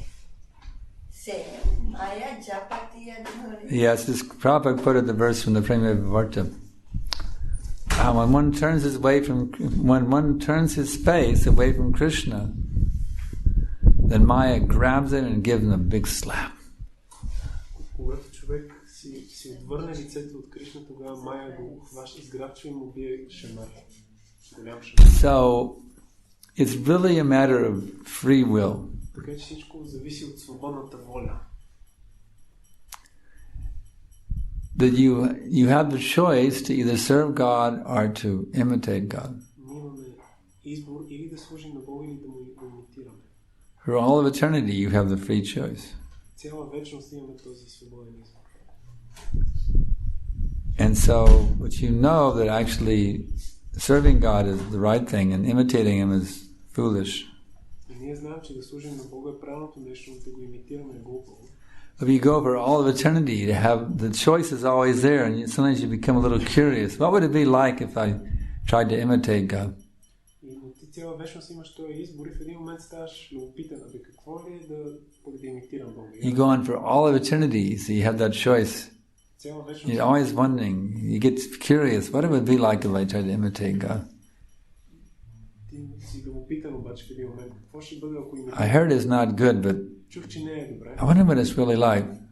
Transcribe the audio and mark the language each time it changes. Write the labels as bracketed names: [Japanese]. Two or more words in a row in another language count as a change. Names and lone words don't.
[English] Se Maya Japati Adhikari. Yes, this Prabhupada quoted the verse from the Prema Vivarta. When one turns his face away from Krishna, then Maya grabs it and gives him a big slap. [Bulgarian] Когато човек си отвърне лицето от Кришна, тогава Майя го хваща, сграбчва и му бие шамар. Голям шамар. [English] So, it's really a matter of free will. [Bulgarian] Така че всичко зависи от свободната воля. [English] That you have the choice to either serve God or to imitate God. [Bulgarian] Ние имаме избор или да служим на Бога, или да му имитираме. [English] For all of eternity, you have the free choice. [Bulgarian] Цяла вечност имаме този свободен избор. [English] And so, but you know that actually serving God is the right thing and imitating Him is foolish. [Bulgarian] И ние знаем, че да служим на Бога е правилното нещо, но да го имитираме е глупаво. [English] If you go for all of eternity, to have the choice is always there, and sometimes you become a little curious. What would it be like if I tried to imitate God? [Bulgarian] И ти цяла вечност имаш този избор и в един момент ставаш любопитен. Абе, какво ли е да имитирам Бога? [English] You go on for all of eternity, so you have that choice. You're always wondering. You get curious. What it would be like if I tried to imitate God? I heard it's not good, but I wonder what it's really like.